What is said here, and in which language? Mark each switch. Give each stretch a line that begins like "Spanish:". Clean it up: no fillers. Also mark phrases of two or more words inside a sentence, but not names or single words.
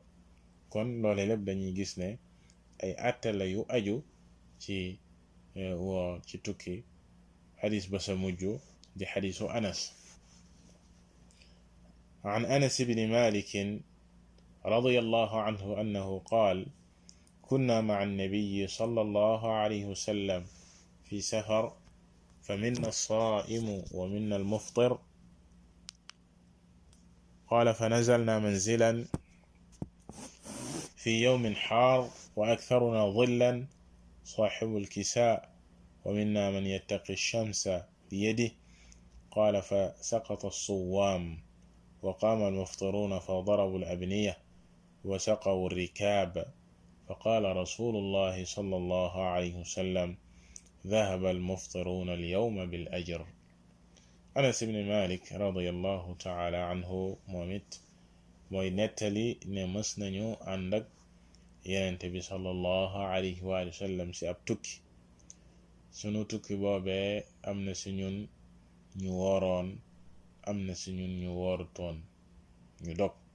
Wolof: kon loole lépp dañuy gis ne ay àtte la yu aju ci woor ci tukki. xadis ba sa mujj di xadisu Anas.
Arabic: عن أنس بن مالك رضي الله عنه أنه قال كنا مع النبي صلى الله عليه وسلم في سفر فمنا الصائم ومنا المفطر قال فنزلنا منزلا في يوم حار وأكثرنا ظلا صاحب الكساء ومنا من يتقي الشمس بيده. قال فسقط الصوام وقام المفطرون فضربوا الأبنية وسقوا الركاب. فقال رسول الله صلى الله عليه وسلم ذهب المفطرون اليوم بالأجر.
Wolof: Anas ibn Malik
Arabic: رضي الله تعالى عنه
Wolof: moom it mooy nettali ne mës nañu ànd ak Yonent bi
Arabic: صلى الله عليه وسلم
Wolof: ci ab tukki. sunu tukki boobee am na ci ñun ñu wooroon, am na ci ñun ñu woorutoon, ñu dog.